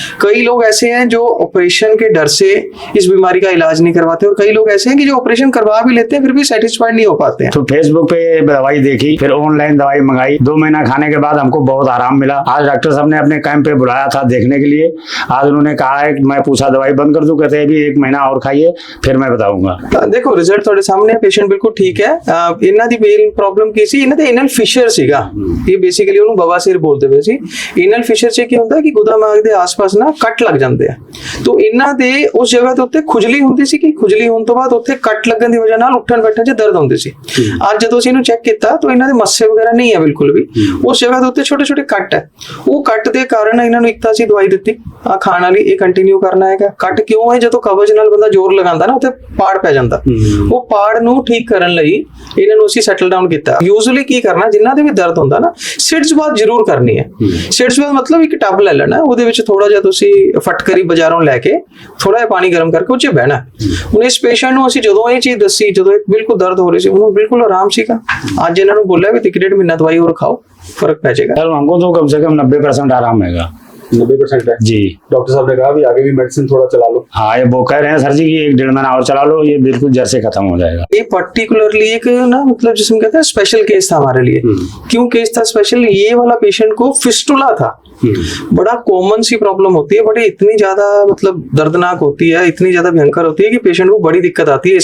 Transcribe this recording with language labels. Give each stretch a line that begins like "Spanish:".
Hindi: कई लोग ऐसे हैं जो ऑपरेशन के डर से इस बीमारी का इलाज नहीं करवाते, और कई लोग ऐसे हैं कि जो ऑपरेशन करवा भी लेते हैं फिर भी सेटिस्फाइड नहीं हो पाते हैं। तो फेसबुक पे दवाई देखी, फिर ऑनलाइन दवाई मंगाई। 2 महीना खाने के बाद हमको बहुत आराम मिला। आज डॉक्टर साहब ने अपने कैंप पे बुलाया था देखने के लिए। आज उन्होंने कहा है, मैं पूछा दवाई बंद कर दूं, कहते हैं अभी 1 महीना और खाइए, फिर मैं बताऊंगा। देखो रिजल्ट
Punjabi: ਤੁਹਾਡੇ ਸਾਹਮਣੇ, ਪੇਸ਼ੈਂਟ ਬਿਲਕੁਲ ਠੀਕ ਹੈ। ਇਹਨਾਂ ਦੀ ਮੇਨ ਪ੍ਰੋਬਲਮ ਕੀ ਸੀ? ਇਹਨਾਂ ਦੇ ਇਨਲ ਫਿਸ਼ਰ ਸੀਗਾ। ਇਹ ਬੇਸਿਕਲੀ ਉਹਨੂੰ ਬਵਾਸੀਰ ਬੋਲਦੇ ਪਏ ਸੀ। ਇਨਲ ਫਿਸ਼ਰ ਚ ਕੀ ਹੁੰਦਾ ਕਿ ਗੁਦਾਮਾਗ ਦੇ ਆਸ-ਪਾਸ ਨਾ ਕੱਟ ਲੱਗ ਜਾਂਦੇ ਆ। ਤੋਂ ਇਹਨਾਂ ਦੇ ਉਸ ਜਗ੍ਹਾ ਦੇ ਉੱਤੇ ਖੁਜਲੀ ਹੁੰਦੀ ਸੀ, ਕਿ ਖੁਜਲੀ ਹੋਣ ਤੋਂ ਬਾਅਦ ਉੱਥੇ ਕੱਟ ਲੱਗਣ ਦੀ ਵਜ੍ਹਾ ਨਾਲ ਉੱਠਣ ਬੈਠਣ 'ਚ ਦਰਦ ਹੁੰਦੀ ਸੀ। ਅੱਜ ਜਦੋਂ ਅਸੀਂ ਇਹਨੂੰ ਚੈੱਕ ਕੀਤਾ ਤਾਂ ਇਹਨਾਂ ਦੇ ਮੱਸੇ ਵਗੈਰਾ ਨਹੀਂ ਹੈ ਬਿਲਕੁਲ ਵੀ। ਉਸ ਜਗ੍ਹਾ ਦੇ ਉੱਤੇ ਛੋਟੇ-ਛੋਟੇ ਕੱਟ ਹੈ। ਉਹ ਕੱਟ ਦੇ ਕਾਰਨ ਇਹਨਾਂ ਨੂੰ ਇੱਕ ਤਾਂ ਅਸੀਂ ਦਵਾਈ ਦਿੱਤੀ ਆ ਖਾਣ ਵਾਲੀ, ਇਹ ਕੰਟੀਨਿਊ ਕਰਨਾ ਹੈਗਾ। ਕੱਟ ਕਿਉਂ ਹੈ? ਜਦੋਂ ਕਬਜ਼ ਨਾਲ ਬੰਦਾ ਜ਼ੋਰ ਲਗਾਉਂਦਾ ਨਾ, ਉੱਥੇ ਪਾੜ ਪੈ ਜਾਂਦਾ। ਉਹ ਪਾੜ ਨੂੰ ਠੀਕ ਕਰਨ ਲਈ ਇਹਨਾਂ ਨੂੰ ਅਸੀਂ ਸੈਟਲ ਡਾਊਨ ਕੀਤਾ। ਯੂਜ਼ੂਅਲੀ ਕੀ ਕਰਨਾ, ਜਿਨ੍ਹਾਂ ਦੇ ਵੀ ਦਰਦ ਹੁੰਦਾ ਨਾ, ਸਿਟਸ ਬਾਤ ਜ਼ਰੂਰ ਕਰਨੀ ਹੈ। ਸਿਟਸ ਬਾਤ ਮਤਲਬ ਇੱਕ ਟੱਬ ਲੈ ਲੈਣਾ, ਉਹਦੇ ਵਿੱਚ ਥੋੜਾ ਜਿਹਾ ਤੁਸੀਂ ਫਟਕਰੀ ਬਾਜ਼ਾਰੋਂ ਲੈ ਕੇ ਥੋੜਾ ਜਿਹਾ ਪਾਣੀ ਗਰਮ ਕਰਕੇ ਉਹ 'ਚ ਬਹਿਣਾ। ਹੁਣ ਇਸ ਪੇਸ਼ੈਂਟ ਨੂੰ ਅਸੀਂ ਜਦੋਂ ਇਹ ਚੀਜ਼ ਦੱਸੀ, ਜਦੋਂ ਬਿਲਕੁਲ ਦਰਦ ਹੋ ਰਹੀ ਸੀ, ਉਹਨੂੰ ਬਿਲकुल ਆਰਾਮ ਸੀਗਾ। ਅੱਜ ਇਹਨਾਂ ਨੂੰ ਬੋਲਿਆ ਵੀ 1.5 ਮਹੀਨਾ ਦਵਾਈ ਹੋਰ ਖਾਓ,
Hindi: फर्क पै जाएगा। हमको तो कम से कम 90% आराम है। 90% है जी। डॉक्टर साहब ने कहा भी आगे भी मेडिसिन थोड़ा चला लो। हाँ, ये वो कह रहे हैं सर जी कि 1-1.5 महीना और चला लो, ये बिल्कुल जड़ से खत्म हो जाएगा। ये पर्टिकुलरली एक ना, मतलब जिसमें कहते हैं स्पेशल केस था हमारे लिए। क्यों केस था स्पेशल? ये वाला पेशेंट को फिस्टुला था। बड़ा कॉमन सी प्रॉब्लम होती है, बट इतनी ज्यादा मतलब दर्दनाक होती है, इतनी ज्यादा भयंकर होती है कि पेशेंट को बड़ी दिक्कत आती है।